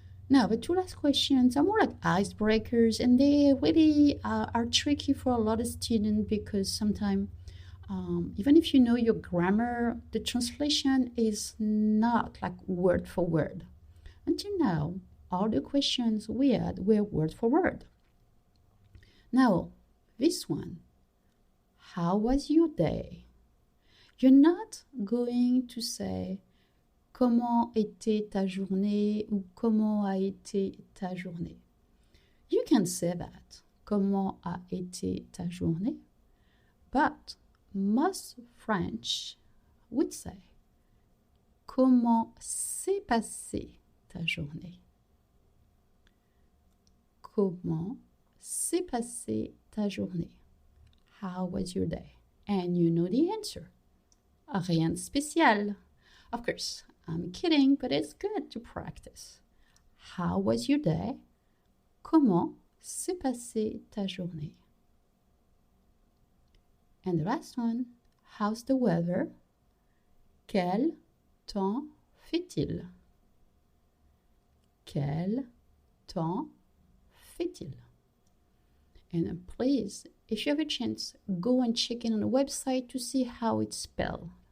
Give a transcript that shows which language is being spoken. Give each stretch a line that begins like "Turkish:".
English: Now, the two last questions are more like icebreakers, and they really are tricky for a lot of students because sometimes, even if you know your grammar, the translation is not like word for word. Until now, all the questions we had were word for word. Now, this one, how was your day? You're not going to say
French: comment était ta journée ou comment a été ta journée.
English: You can say that,
French: comment a été ta journée,
English: but most French would say
French: comment s'est passée ta journée. Comment s'est passée ta journée?
English: How was your day? And you know the answer.
French: Rien de spécial.
English: Of course, I'm kidding, but it's good to practice. How was your day?
French: Comment s'est passée ta journée?
English: And the last one, how's the weather?
French: Quel temps fait-il? Quel temps fait-il?
English: And please, if you have a chance, go and check in on the website to see how it's spelled.